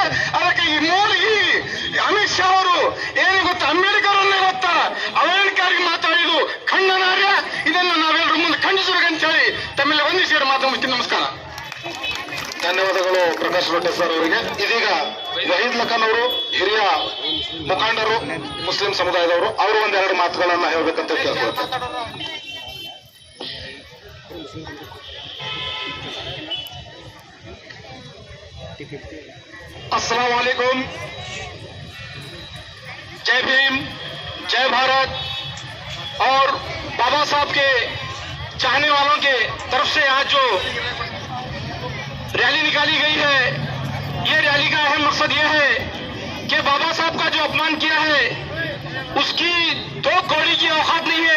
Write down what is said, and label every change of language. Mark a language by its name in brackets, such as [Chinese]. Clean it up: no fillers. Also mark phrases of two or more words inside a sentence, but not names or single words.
[Kannada] ಅದಕ್ಕೆ ಈ ಅಮಿತ್ ಶಾ ಅವರು ಏನು ಗೊತ್ತಾ, ಅಂಬೇಡ್ಕರ್ ಅನ್ನ ಇವತ್ತ ಅವಹೇಳನಕಾರಿ ಮಾತಾಡಿದ್ದು ಖಂಡನಾರ್ಹ. ಇದನ್ನು ನಾವೆಲ್ಲರೂ ಮುಂದೆ ಖಂಡಿಸಬೇಕಂತ ಹೇಳಿ ತಮ್ಮೆಲ್ಲ ವಂದಿಸಿ ಮಾತಾಡ್ತೀನಿ. ನಮಸ್ಕಾರ. ಧನ್ಯವಾದಗಳು ಪ್ರಕಾಶ್ ರೊಟ್ಟೆ ಸರ್ ಅವರಿಗೆ. ಇದೀಗ ವಹೀದ್ ಲಖನ್ ಅವರು ಹಿರಿಯ ಮುಖಂಡರು, ಮುಸ್ಲಿಂ ಸಮುದಾಯದವರು, ಅವರು ಒಂದೆರಡು ಮಾತುಗಳನ್ನ ಹೇಳ್ಬೇಕಂತ ಕೇಳ್ಕೊಳ್ತಾರೆ. [Arabic] السلام عليكم, [Hindi] जय भीम, जय भारत। और बाबा साहब के चाहने वालों के तरफ से आज जो रैली निकाली गई है, ये रैली का अहम मकसद ये है कि बाबा साहब का जो अपमान किया है उसकी 2 कौड़ी की औकात नहीं है।